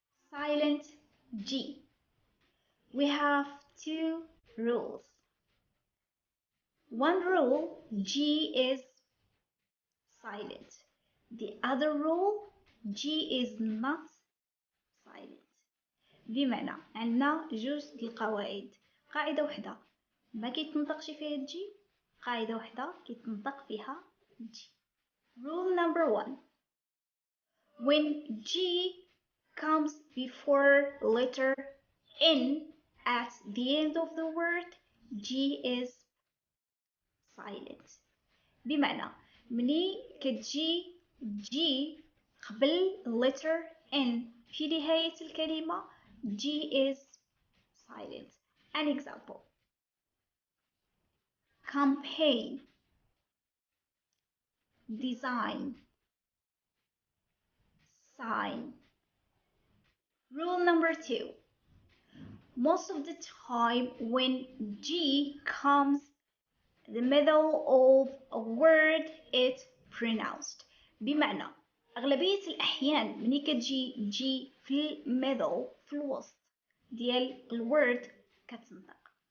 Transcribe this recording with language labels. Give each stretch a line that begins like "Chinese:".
English: Silent G. We have two rules. One rule, G is silent. The other rule, G is not silent.
Arabic: بمعنى عندنا جوج القواعد. قاعدة وحدة ما كيتنطقش فيها الجي، قاعدة وحدة كيتنطق فيها الجي.
English: Rule number one: when G comes before letter N at the end of the word, G is silent.
Arabic: بمعنى مني كتجي G قبل
English: letter
Arabic: N في نهاية الكلمة
English: G is silent. An example: campaign, design, sign. Rule number two: most of the time when G comes the middle of a word it's pronounced.
Arabic: بمعنى أغلبية الأحيان مني كتجي G في الميدل في الوسط ديال الword كتنطق.